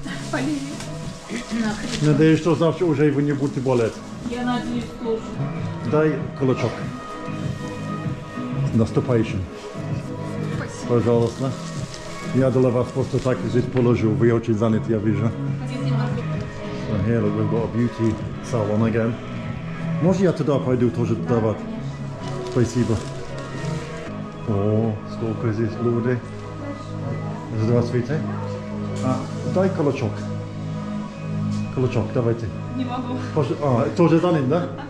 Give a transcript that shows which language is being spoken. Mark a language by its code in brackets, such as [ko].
[ru] Болею. Надеюсь, что завтра уже вы не будете болеть. Я надеюсь, тоже. Дай кулачок. С наступающим. Спасибо. Пожалуйста. Я для вас просто так здесь положу. Вы очень заняты, я вижу. [en] So here look, we've got a beauty salon again. [ru] Может я туда пойду тоже давать? Спасибо. О, сколько здесь людей. Здравствуйте. Дай кулачок. Кулачок, давайте. Не могу. Тоже занят, да?